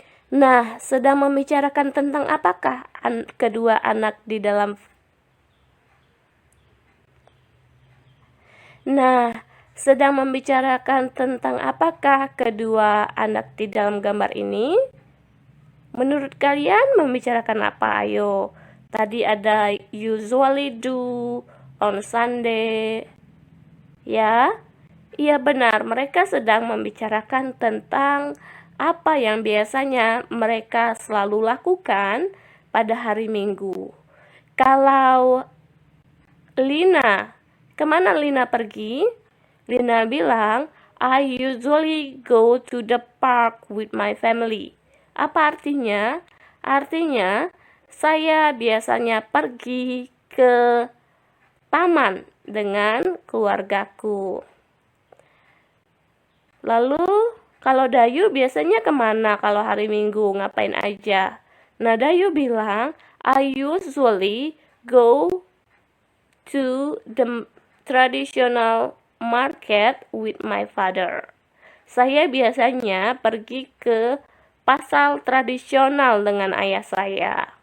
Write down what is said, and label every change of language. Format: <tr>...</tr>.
<id>Nah, sedang membicarakan tentang apakah kedua anak di dalam? Nah, sedang membicarakan tentang apakah kedua anak di dalam gambar ini? Menurut kalian membicarakan apa? Ayo.</id> <en>Tadi ada usually do on Sunday.</en> <id>Ya, iya benar. Mereka sedang membicarakan tentang apa yang biasanya mereka selalu lakukan pada hari Minggu. Kalau Lina, kemana Lina pergi? Lina bilang,</id> <en>I usually go to the park with my family.</en> <id>Apa artinya? Artinya, saya biasanya pergi ke taman dengan keluargaku. Lalu, kalau Dayu biasanya kemana kalau hari Minggu? Ngapain aja? Nah, Dayu bilang,</id> <en>I usually go to the traditional market with my father.</en> <id>Saya biasanya pergi ke pasar tradisional dengan ayah saya.</id>